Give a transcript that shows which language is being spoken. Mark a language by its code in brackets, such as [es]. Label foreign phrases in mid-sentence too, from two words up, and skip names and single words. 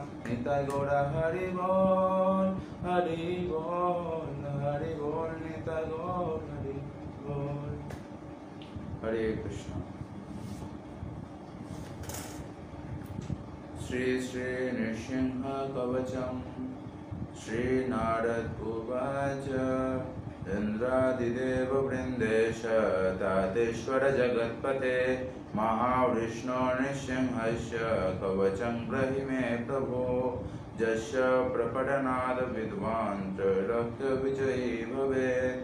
[bn] নিতাই গৌরা হরি বল হরি বল হরি বল, নিতাই গৌর হরি বল। [sa] হরে কৃষ্ণ। শ্রী শ্রী নৃসিংহ কবচম শ্রী নারদ উবাচ। ইন্দ্রাদিদেব বৃন্দেশ তাতেশ্বর জগৎপতে, মহাবিষ্ণো নৃসিংহস্য কবচং ব্রহি মে প্রভো। যস্য প্রকটনাদ বিদ্বান ত্রৈলোক্য বিজয়ী ভবেৎ।